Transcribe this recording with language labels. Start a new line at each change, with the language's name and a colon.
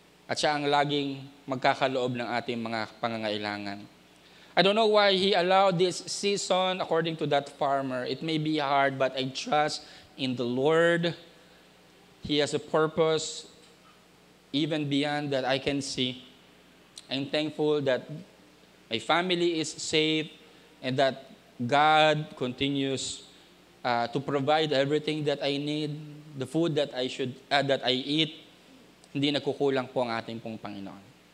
Filipino: At siya ang laging magkakaloob ng ating mga pangangailangan.
English: I don't know why He allowed this season according to that farmer. It may be hard, but I trust in the Lord. He has a purpose even beyond that I can see. I'm thankful that my family is safe and that God continues to provide everything that I need, the food that I eat.
Filipino: Hindi nagkukulang po ang ating pong Panginoon.